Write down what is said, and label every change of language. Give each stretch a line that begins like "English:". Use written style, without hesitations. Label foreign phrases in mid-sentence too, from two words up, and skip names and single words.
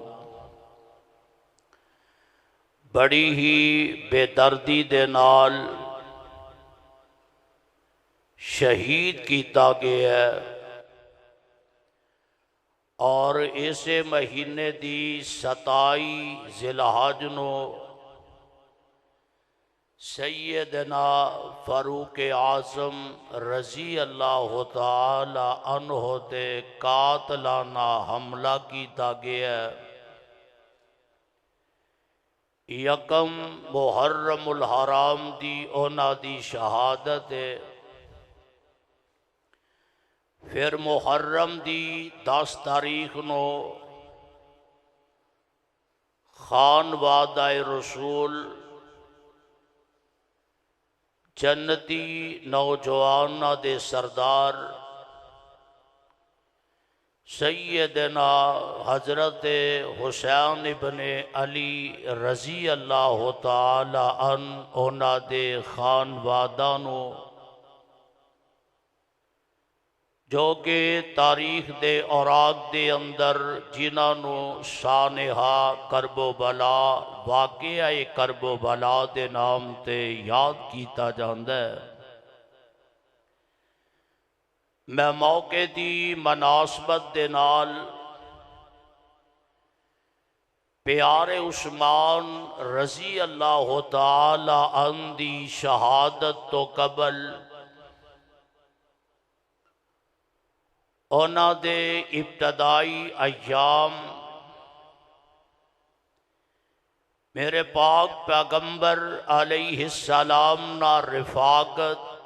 Punjabi: بڑی ہی بے دردی دے نال شہید کیا گیا ہے اور اسے مہینے دی 27 ذوالحج نوں سیدنا فاروق اعظم
Arabic: رضی اللہ تعالیٰ عنہ
Punjabi: تے قاتلانہ حملہ کیا گیا. یکم محرم الحرام دی اونہاں دی شہادت ہے. پھر محرم دی 10 تاریخ نوں خانوادۂ رسول جنتی نوجواناں دے سردار سیدنا حضرت حسین ابن علی
Arabic: رضی اللہ تعالیٰ عنہ
Punjabi: اونہاں دے خانوادہ نوں جو کہ تاریخ دے اوراق دے اندر جنہاں نے سانحہ کربوبلا واقعہ کربوبلا دے نام تے یاد کیا جاتا ہے. میں موقعے دی مناسبت دے نال پیارے عثمان
Arabic: رضی اللہ تعالیٰ عنہ
Punjabi: دی شہادت توں قبل اونہاں دے ابتدائی ایام میرے پاک پیغمبر علیہ السلام نا رفاقت